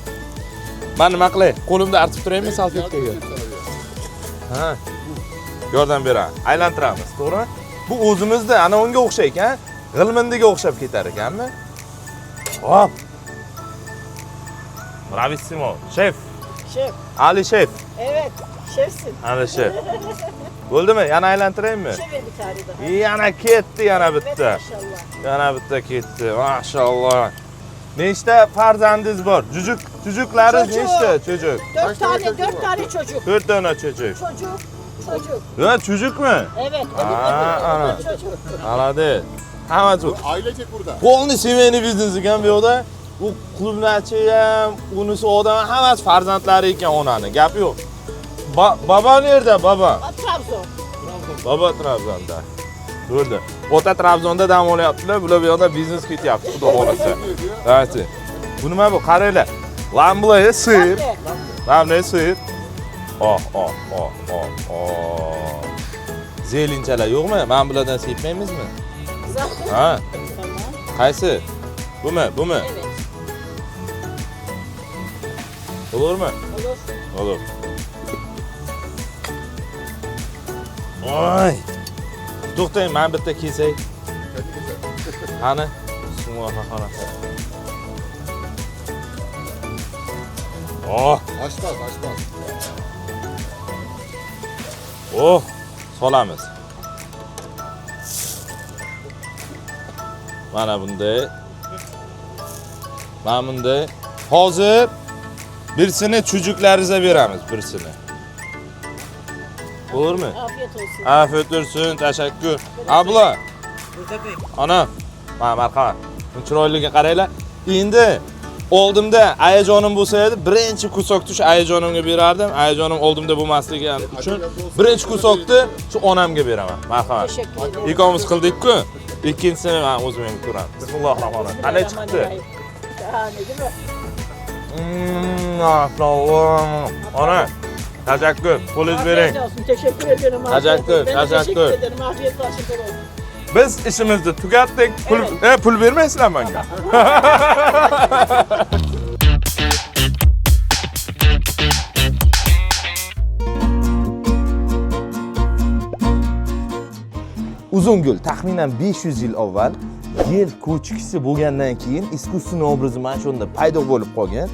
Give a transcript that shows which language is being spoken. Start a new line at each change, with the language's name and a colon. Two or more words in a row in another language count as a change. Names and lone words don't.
Uzbek: Men nima qilay? Qo'limda artib turaymi salfetkaga? Ha. Yordam beraman. Aylantiramiz, to'g'rimi? Bu o'zimizda ana unga o'xshaykan, g'ilmindiga o'xshab ketar ekanmi? Hop. Bravissimo.
Turkish: Şef. Şef. Ali şef. Evet, şefsin.
Uzbek: Ali şef. Bo'ldimi? Yana aylantiraymi?
Turkish: Şef bir tane daha.
Uzbek: Yana ketdi, yana bitta.
Turkish: Evet, maşallah.
Uzbek: Yana bitta ketdi. Maşallah. Nechta farzandingiz bor? Chujuklaringiz nechta chujuk?
Turkish: Dört tane çocuk.
Uzbek: 4 dona chujuk.
Turkish: Çocuk.
Uzbek: Ha, chujukmi?
Turkish: Evet,
Uzbek: Ana.
Turkish: çocuk.
Uzbek: Aladi. Hamma chujuk.
Turkish: Ailecek burada.
Russian: Полный семейный бизнес
Uzbek: ekan bu yoqda. U klubnachi ham, unisi odam hammasi farzandlari ekan onani. Gap yo'q.
Turkish: Baba nerede baba? Trabzon. Baba Trabzonda. Bo'ldi.
Uzbek: Ota Trabzonda dam olyaptilar, bular bu yoqda biznes ketyapti, xudo xolasa. Ayting. Bu nima bu? Qaranglar. Lamblay sir. Lamblay sir. Oh. Zelinchalar yo'qmi? Men bulardan sepmaymizmi?
Turkish: Zaten.
Uzbek: Ha.
Turkish: Tamam.
Uzbek: Qaysi? Bumi?
Turkish: Evet.
Uzbek: Bo'lurmi?
Turkish: Olur. Olur. Oy.
Uzbek: To'xtang, men bitta kesay. Qani? Bismillahirrohmanirrohim. Oh,
Turkish: Açmaz.
Uzbek: oh, solamiz. Mana bunday. Mana bunday. Hozir birisini chujuklaringizga beramiz, birisini. Bo'lurmi?
Turkish: Afiyet olsun. Afiyet olsun, teşekkür. Abla.
Uzbek: Ana, marhamat. Chiroyliga qaranglar. Endi oldimda ayajonim bo'lsa edi, birinchi kusokni shu ayajonimga berardim. Ayajonim oldimda bo'lmasligi uchun birinchi kusokni shu onamga beraman. Marhamat.
Turkish: Teşekkür ederim.
Uzbek: Ikkomiz qildik-ku. Ikkinchisini men o'zim ham ko'raman. Bismillahirrohmanirrohim. Qanday chiqdi?
Turkish: Şahane değil mi?
Uzbek: Maşallah. Ana, teşekkür. Polis bering.
Turkish: Afiyet olsun. Teşekkür ederim. Teşekkür, Ben de teşekkür. teşekkür ederim. Afiyet olsun.
Uzbek: Biz işimizni tugatdik. Pul bermaysizlar menga. Uzungul taxminan 500 yil avval yer ko'chkisi bo'lgandan keyin iskussiy obrazi mana shunda paydo bo'lib qolgan.